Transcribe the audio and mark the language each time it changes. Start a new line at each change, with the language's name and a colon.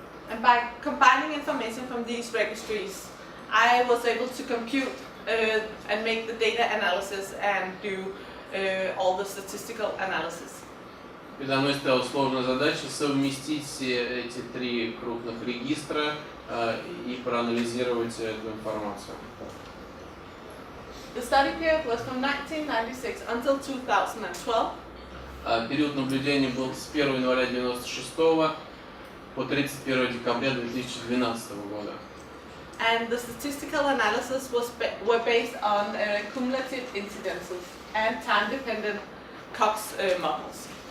English: And by combining information from these registries, I was able to compute and make the data analysis and do all the statistical analysis.
Russian: Передо мной стояла сложная задача совместить все эти три крупных регистра и проанализировать эту информацию.
English: The study period was from 1996 until 2012.
Russian: Период наблюдения был с 1 января 1996 по 31 декабря 2012 года.
English: And the statistical analysis were based on cumulative incidences and time-dependent Cox models.